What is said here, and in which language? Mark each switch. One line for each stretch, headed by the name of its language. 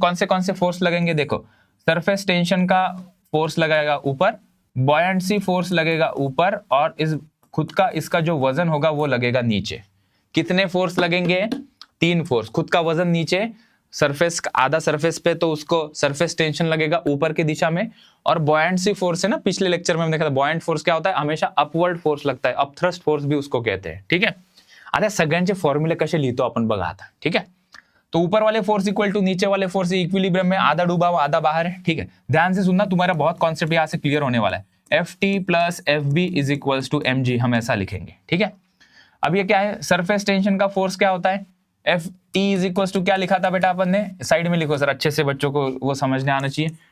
Hindi: कौन से फोर्स लगेंगे? देखो, सरफेस टेंशन का फोर्स लगाएगा ऊपर, बॉयंसी फोर्स लगेगा ऊपर, और इस खुद का इसका जो वजन होगा वो लगेगा नीचे। कितने फोर्स लगेंगे? 3 फोर्स। खुद का वजन नीचे, सरफेस आधा सरफेस पे, तो उसको सरफेस टेंशन लगेगा ऊपर की दिशा में। और बॉयंसी फोर्स है ना, पिछले लेक्चर में हमने देखा था बॉयंट फोर्स क्या होता है? हमेशा अपवर्ड फोर्स लगता है, अपथ्रस्ट फोर्स भी उसको कहते हैं। ठीक है,
Marathi: आता सगळ्यांचे फॉर्म्युले कसे लिहितो आपण बघा आता।
Hindi: ठीक है, तो ऊपर वाले फोर्स इक्वल टू नीचे वाले फोर्स, इक्विलिब्रियम में आधा डूबा हुआ आधा बाहर है। ठीक है, ध्यान से सुनना, तुम्हारा बहुत कॉन्सेप्ट यहाँ से क्लियर होने वाला है। FT plus FB is equals to mg, हम ऐसा लिखेंगे। ठीक है, अब ये क्या है? सरफेस टेंशन का फोर्स क्या होता है? FT इज इक्वल्स टू क्या लिखा था बेटा अपन ने? साइड में लिखो सर, अच्छे से बच्चों को वो समझने आना चाहिए।